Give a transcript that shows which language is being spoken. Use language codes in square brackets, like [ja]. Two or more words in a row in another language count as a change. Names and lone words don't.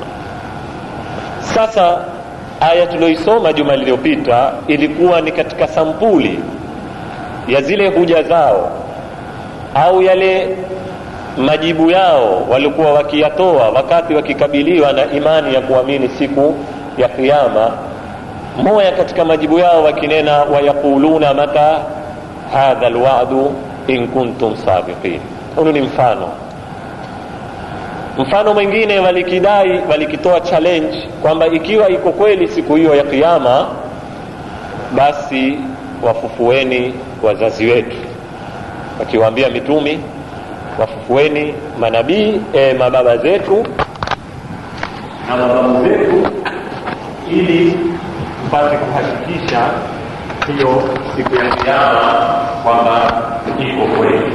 [sw] Sasa aya tuliyoisoma juma lililopita ilikuwa ni katika sampuli ya zile hoja zao au yale majibu yao walikuwa wakiyatoa wakati wakikabiliwa na imani ya kuamini siku ya kiyama. Moja katika majibu yao wakinena, [ar] ويقولون متى هذا الوعد إن كنتم صادقين. [sw] Huo ni mfano mwingine walikidai, walikitoa challenge kwamba ikiwa iko kweli siku hiyo ya kiyama, basi wafufueni wazazi wetu, wakiwaambia mitumi wafufueni manabii, mababa zetu na mababu zetu, ili mpate kuhakikisha hiyo siku ya kiyama kwamba iko kweli.